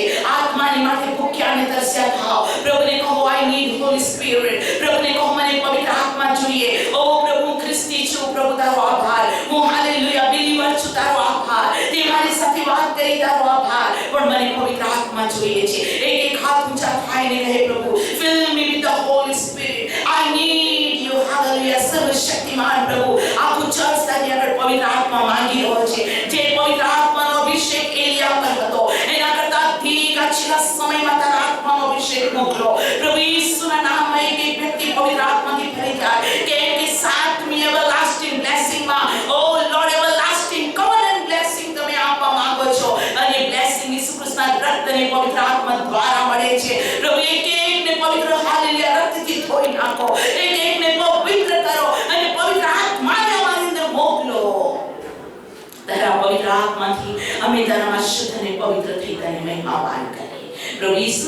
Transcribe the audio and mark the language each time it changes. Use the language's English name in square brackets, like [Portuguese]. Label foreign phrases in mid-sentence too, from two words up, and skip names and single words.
[Gujarati] આત્માની માટે ભૂખ્યા અને તરસ્યા થાઓ. પ્રભુને કહો [English] I need holy spirit. [Gujarati] પ્રભુને કહો મને પવિત્ર આત્મા જોઈએ. ઓ પ્રભુ ખ્રિસ્તી છું. પ્રભુ તારો આભાર. હું હાલેલુયા બિલીવર છું. તારો આભાર. તે મારી સાથે વાત કરી. તારો આભાર. પણ મને પવિત્ર આત્મા જોઈએ છે. એક હાથ ઊંચા થાઈને કહે પ્રભુ [English] fill me with the holy spirit. I need you. [Gujarati] હાલેલુયા. સર્વશક્તિમાન પ્રભુ આખું ચર્ચ તારી આગળ પવિત્ર આત્મા માંગી રહ્યો છે. જે પવિત્ર આત્માનો અભિષેક એલિયા પર હતો એના કરતા અધિક આ છેલ્લા સમયમાં તારા આત્માનો અભિષેક મોકલો. પ્રભુ ઈસુના નામમાં એક વ્યક્તિ પવિત્ર આત્માથી ભરી જાય. કેમ કે સાતમી [English] everlasting blessing [Gujarati] માં [English] O Lord everlasting covenant blessing [Gujarati] તમે આપવા માંગો છો. અને blessing ઈસુ ખ્રિસ્તના રક્તને પવિત્ર આત્મા દ્વારા મળે છે. પ્રભુ એકને પવિત્ર હાલેલુયા રક્તથી ધોઈ નાખો. એકને પવિત્ર કરો અને પવિત્ર આત્માને અમારી અંદર મોકલો. તારા પવિત્ર આત્માથી અમે તારામાં શુદ્ધ અને પવિત્ર થઈ તને મહિમાવાન કરીએ.